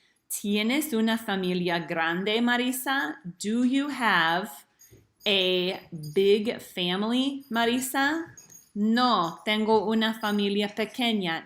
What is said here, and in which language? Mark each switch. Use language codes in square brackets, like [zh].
[es] ¿Tienes una familia grande, Marisa? [en] Do you have a big family, Marisa? [es] No, tengo una familia pequeña.